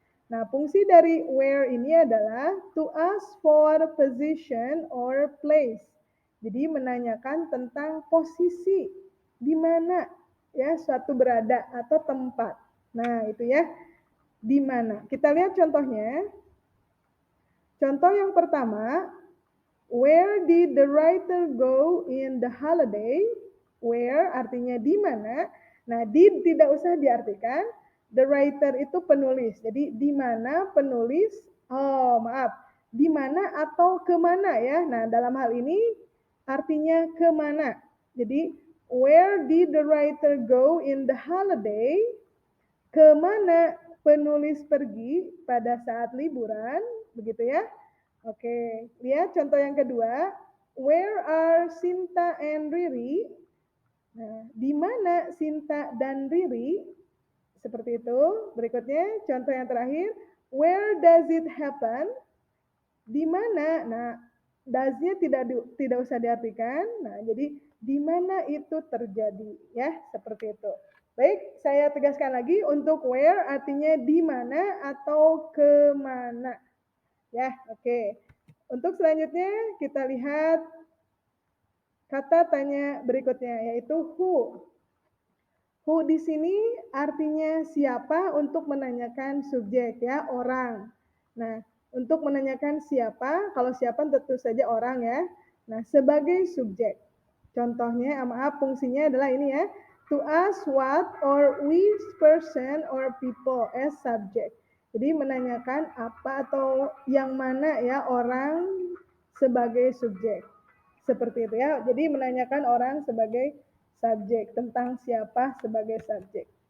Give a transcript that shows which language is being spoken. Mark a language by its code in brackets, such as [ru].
[id] Nah, fungsi dari where ini adalah [en] to ask for position or place. [id] Jadi menanyakan tentang posisi, di mana ya suatu berada atau tempat. Nah, itu ya. Di mana? Kita lihat contohnya. Contoh yang pertama, [en] where did the writer go in the holiday? [id] Where artinya di mana. Nah, did tidak usah diartikan. The writer itu penulis. Jadi di mana penulis? Oh, maaf. Di mana atau kemana ya? Nah, dalam hal ini artinya kemana. [en] Jadi where did the writer go in the holiday? [id] Kemana penulis pergi pada saat liburan, begitu ya. Oke, lihat contoh yang kedua. [en] Where are Sinta and Riri? [id] Nah, di mana Sinta dan Riri? Seperti itu. Berikutnya, contoh yang terakhir. [en] Where does it happen? [id] Di mana? Nah, does-nya tidak usah diartikan. Nah, jadi di mana itu terjadi, ya, seperti itu. Baik, saya tegaskan lagi untuk where artinya di mana atau kemana. Ya, oke. Untuk selanjutnya kita lihat kata tanya berikutnya yaitu who. Who di sini artinya siapa untuk menanyakan subjek ya, orang. Nah, untuk menanyakan siapa, kalau siapa tentu saja orang ya. Nah, sebagai subjek. Contohnya, maaf, fungsinya adalah ini ya. [en] To ask what or which person or people as subject. [id] Jadi menanyakan apa atau yang mana ya orang sebagai subjek. Seperti itu ya. Jadi menanyakan orang sebagai subjek, tentang siapa sebagai subjek.